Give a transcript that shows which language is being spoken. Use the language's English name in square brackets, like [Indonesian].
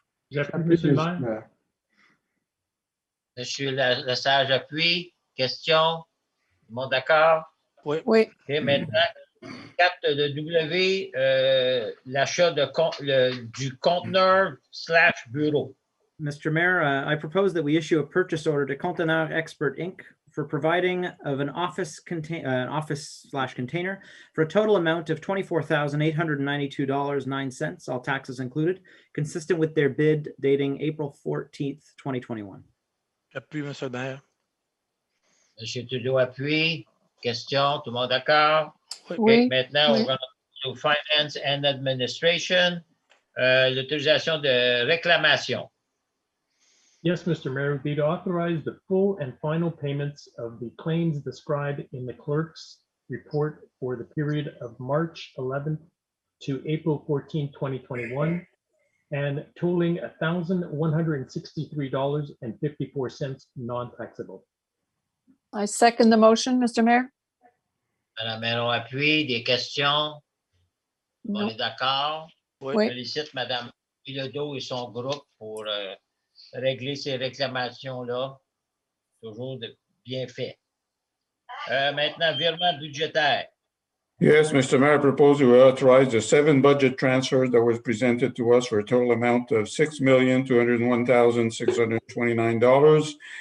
[French] J'appuie, Monsieur le maire. Monsieur Lesage appuie. Question? Tout le monde d'accord? Oui. Oui. OK, maintenant, 4 de W, l'achat du conteneur/bureau. [English] Mr. Mayor, I propose that we issue a purchase order to Conteneur Expert Inc. for providing of an office/container for a total amount of $24,892.09, all taxes included, consistent with their bid dating April 14th, 2021. [French] J'appuie, Monsieur le maire. M. Trudeau appuie. Question? Tout le monde d'accord? Oui. Okay, maintenant, Oui. on va au Finance and Administration. L'autorisation de réclamation. [English] Yes, Mr. Mayor, be to authorize the full and final payments of the claims described in the clerk's report for the period of March 11th to April 14th, 2021, and totaling $1,163.54 non-taxable. I second the motion, Mr. Mayor. [French] Madame Mellon appuie. Des questions? On [English] No. [French] est d'accord? Oui. Oui. Je félicite Mme Bilodeau et son groupe pour régler ces réclamations-là. Toujours bien fait. Maintenant, virement budgétaire. [English] Yes, Mr. Mayor, I propose to authorize the 7 budget transfers that was presented to us for a total amount of $6,201,629.